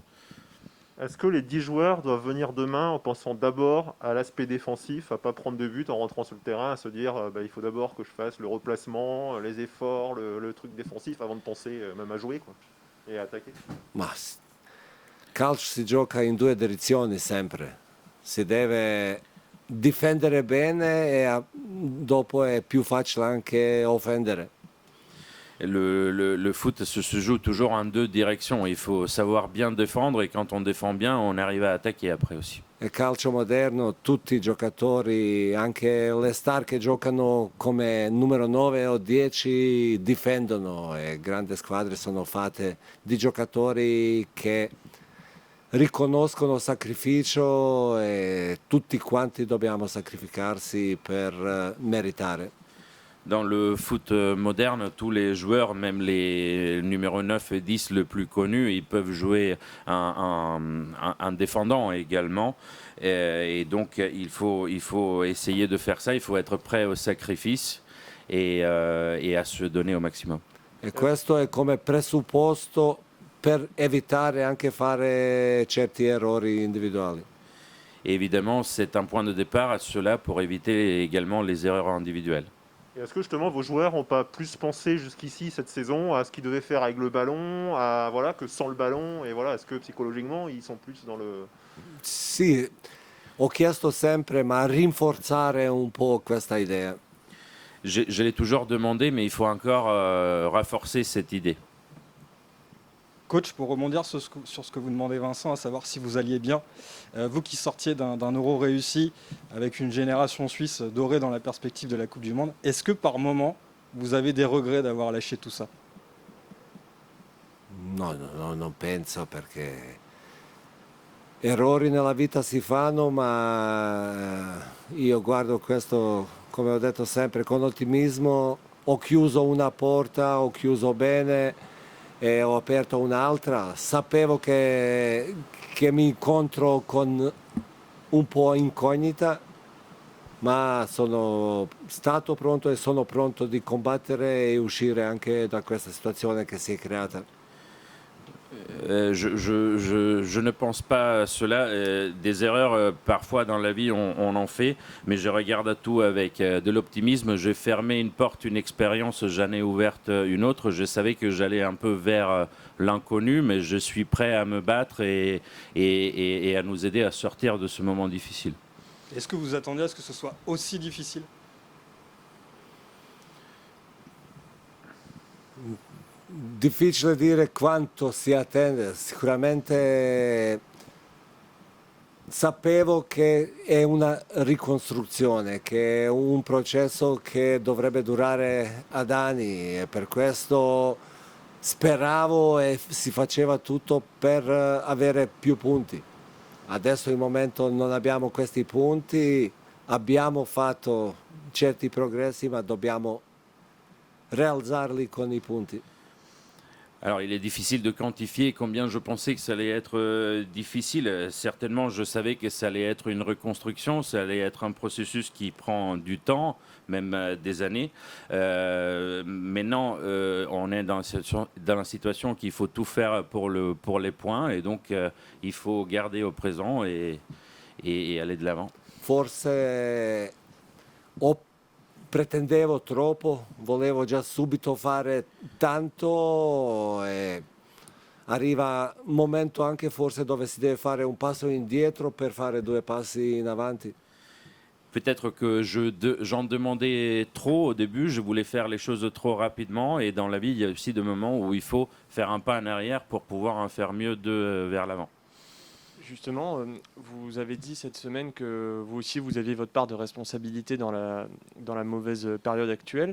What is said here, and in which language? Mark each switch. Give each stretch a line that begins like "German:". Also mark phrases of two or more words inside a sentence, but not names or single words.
French: Est-ce que les 10 joueurs doivent venir demain en pensant d'abord à l'aspect défensif, à pas prendre de but en rentrant sur le terrain, à se dire il faut d'abord que je fasse le replacement, les efforts, le truc défensif avant de penser même à jouer quoi, et à attaquer?
Italian: Ma calcio si gioca in 2 direzioni sempre. Si deve difendere bene e dopo è più facile anche offendere.
French: Le foot se joue toujours en 2 directions. Il faut savoir bien défendre et quand on défend bien, on arrive à attaquer après aussi.
Italian: Nel calcio moderno tutti i giocatori, anche le star che giocano come numero 9 o 10, difendono e grandi squadre sono fatte di giocatori che riconoscono sacrificio e tutti quanti dobbiamo sacrificarsi per meritare.
French: Dans le foot moderne, tous les joueurs, même les numéros 9 et 10 le plus connus, ils peuvent jouer un défendant également. Et donc, il faut essayer de faire ça. Il faut être prêt au sacrifice et à se donner au maximum.
Italian: E questo è come presupposto per evitare anche fare certi errori individuali.
French: Et évidemment, c'est un point de départ à cela pour éviter également les erreurs individuelles. Et est-ce que justement vos joueurs n'ont pas plus pensé jusqu'ici cette saison à ce qu'ils devaient faire avec le ballon, à voilà, que sans le ballon, et voilà, est-ce que psychologiquement ils sont plus dans le...
Italian: Sì, ho chiesto sempre, ma rinforzare un po' questa idea.
French: Je l'ai toujours demandé, mais il faut encore renforcer cette idée. Coach, pour rebondir sur ce que vous demandez Vincent, à savoir si vous alliez bien, vous qui sortiez d'un euro réussi avec une génération suisse dorée dans la perspective de la Coupe du Monde, est-ce que par moment vous avez des regrets d'avoir lâché tout ça?
Italian: No, non penso perché errori nella vita si fanno, ma io guardo questo, come ho detto sempre, con ottimismo. Ho chiuso una porta, ho chiuso bene e ho aperto un'altra. Sapevo che mi incontro con un po' incognita, ma sono stato pronto e sono pronto di combattere e uscire anche da questa situazione che si è creata.
French: Je ne pense pas à cela. Des erreurs, parfois dans la vie, on en fait, mais je regarde à tout avec de l'optimisme. J'ai fermé une porte, une expérience, j'en ai ouverte une autre. Je savais que j'allais un peu vers l'inconnu, mais je suis prêt à me battre et à nous aider à sortir de ce moment difficile. Est-ce que vous attendiez à ce que ce soit aussi difficile?
Italian: Difficile dire quanto si attende, sicuramente sapevo che è una ricostruzione, che è un processo che dovrebbe durare ad anni e per questo speravo e si faceva tutto per avere più punti. Adesso al momento non abbiamo questi punti, abbiamo fatto certi progressi ma dobbiamo rialzarli con i punti.
French: Alors, il est difficile de quantifier combien je pensais que ça allait être difficile. Certainement, je savais que ça allait être une reconstruction, ça allait être un processus qui prend du temps, même des années. Maintenant, on est dans la situation qu'il faut tout faire pour les points, et donc il faut garder au présent et aller de l'avant.
Italian: Forse pretendevo troppo, volevo già subito fare tanto e arriva un momento anche forse dove si deve fare un passo indietro per fare due passi in avanti.
French: Peut-être que j'en demandais trop au début, je voulais faire les choses trop rapidement, et dans la vie, il y a aussi des moments où il faut faire un pas en arrière pour pouvoir en faire mieux vers l'avant. Justement, vous avez dit cette semaine que vous aussi, vous aviez votre part de responsabilité dans la mauvaise période actuelle.